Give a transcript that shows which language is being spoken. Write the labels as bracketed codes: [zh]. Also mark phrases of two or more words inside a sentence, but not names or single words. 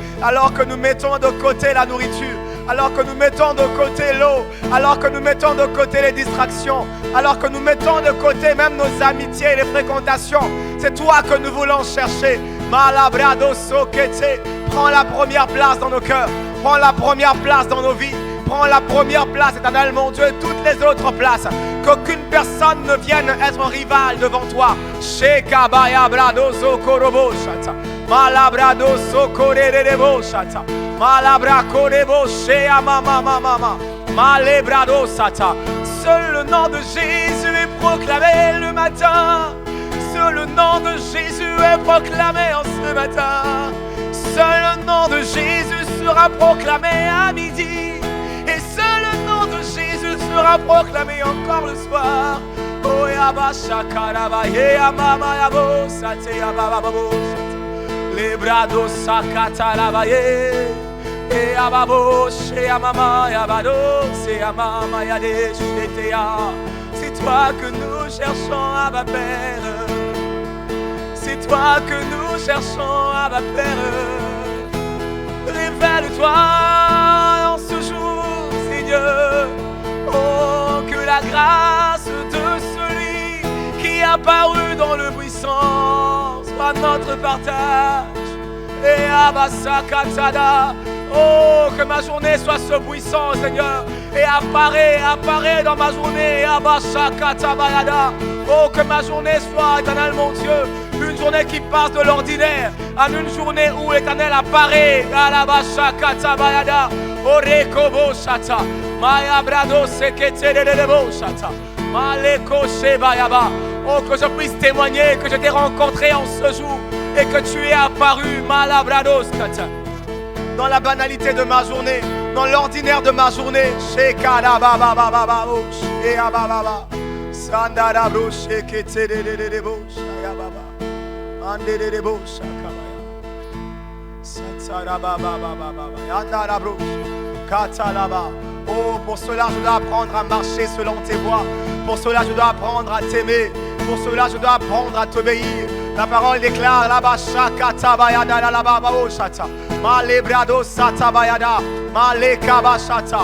[fr] Alors que nous mettons de côté la nourriture, alors que nous mettons de côté l'eau, alors que nous mettons de côté les distractions, alors que nous mettons de côté même nos amitiés et les fréquentations, c'est toi que nous voulons chercher. Malabrado Sokete, prends la première place dans nos cœurs, prends la première place dans nos vies, prends la première place, éternel mon Dieu, et toutes les autres places. Qu'aucune personne ne vienne être rival devant toi. Shekabaya Brado Sokorobo Shata, Malabrado Sokorebo Shata, Malabra Korebo Shea Mama Mama, Malebrado Sata. Seul le nom de Jésus est proclamé le matin. Seul le nom de Jésus est proclamé en ce matin. Seul le nom de Jésus sera proclamé à midi. Et seul le nom de Jésus sera proclamé encore le soir. Oh yaba shakaraba ya mama yabo sate yaba babo les brado sakata lavaye et ababo chez mama yabado c'est mama yade chetea. C'est toi que nous cherchons, Abba Père. C'est toi que nous cherchons, Abba Père. Révèle-toi en ce jour, Seigneur. Oh, que la grâce de celui qui a paru dans le buisson soit notre partage. Et Abba Sakatada. Oh, que ma journée soit ce buisson, Seigneur. Et apparaît dans ma journée. Abba Shakatabayada. Oh, que ma journée soit, éternel mon Dieu, une journée qui passe de l'ordinaire à une journée où l'éternel apparaît. Abba Shakatabayada. Orekobo Shata. Maya Brado Seketelebo Shata. Maleko Shebayaba. Oh, que je puisse témoigner que je t'ai rencontré en ce jour et que tu es apparu, Malabrados Kata. Dans la banalité de ma journée, dans l'ordinaire de ma journée. Shekadabababababo, Sheabababa, Sandarabro, Sheketelebo, Shayababa, Anderebo, Shakabaya, Satsarababababa, Yandarabro, Katalaba. Oh, pour cela, je dois apprendre à marcher selon tes voies. Pour cela, je dois apprendre à t'aimer. Pour cela, je dois apprendre à t'obéir. La parole déclare là-bas, Shakatabayada, là-bas, Shata. Malebrado Satabayada, Malekabashata.